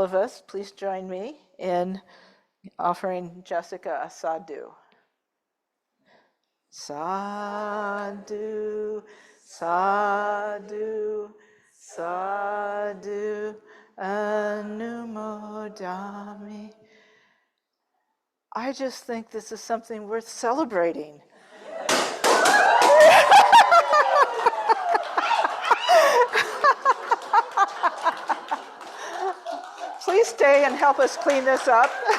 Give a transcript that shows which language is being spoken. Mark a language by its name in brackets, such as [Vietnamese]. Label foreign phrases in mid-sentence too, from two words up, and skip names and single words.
[English] of us, please join me in offering Jessica a sadhu. [Pali] Sadhu, sadhu, sadhu, anumodami. [English] I just think this is something worth celebrating. Please stay and help us clean this up.